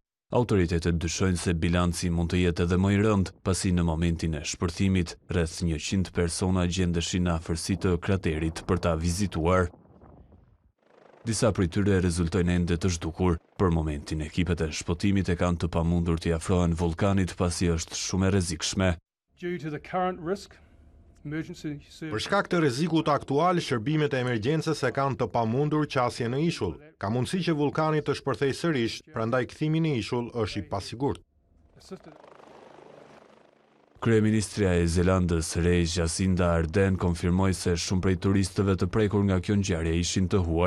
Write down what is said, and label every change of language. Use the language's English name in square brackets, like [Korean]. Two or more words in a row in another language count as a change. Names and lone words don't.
[Albanian] Autoritetet dyshojnë se bilanci mund të jetë edhe më i rënd, pasi në momentin e shpërthimit, rreth 100 persona gjendeshin në afërsi të kraterit për ta vizituar. Disa prej tyre rezultojnë ende të zhdukur. Për momentin, ekipet e shpëtimit e kanë të pamundur t'i afrohen vulkanit pasi është shumë e rrezikshme. [English] Due to the current risk [Albanian] Për shkak të rrezikut aktual, shërbimet e emergjencës e kanë të pamundur qasje në ishull. Ka mundësi që vulkani të shpërthej sërish, prandaj kthimi në ishull është i pasigurt. Kryeministrja e Zelandës Re Jacinda Ardern konfirmoi se shumë prej turistëve të prekur nga kjo ngjarje ishin të huaj.